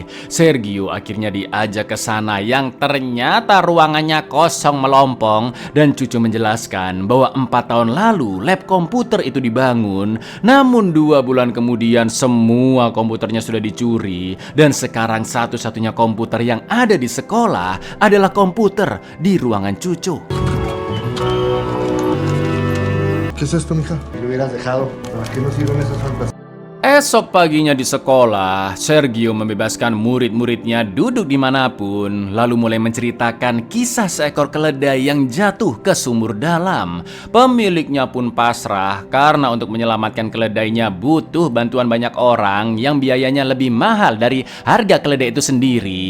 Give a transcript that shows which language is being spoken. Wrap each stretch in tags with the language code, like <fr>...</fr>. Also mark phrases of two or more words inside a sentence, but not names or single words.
<id>Sergio akhirnya diajak ke sana yang ternyata ruangannya kosong melompong dan Cuco menjelaskan bahwa 4 tahun lalu lab komputer itu dibangun, namun 2 bulan kemudian semua komputernya sudah dicuri dan sekarang satu-satunya komputer yang ada di sekolah adalah komputer di ruangan Cuco.</id> <es>¿Qué es esto, mija? Me lo hubieras dejado. ¿Para qué nos sirven esas fantasías?</es> <id>Esok paginya di sekolah, Sergio membebaskan murid-muridnya duduk dimanapun, lalu mulai menceritakan kisah seekor keledai yang jatuh ke sumur dalam. Pemiliknya pun pasrah karena untuk menyelamatkan keledainya butuh bantuan banyak orang yang biayanya lebih mahal dari harga keledai itu sendiri.</id>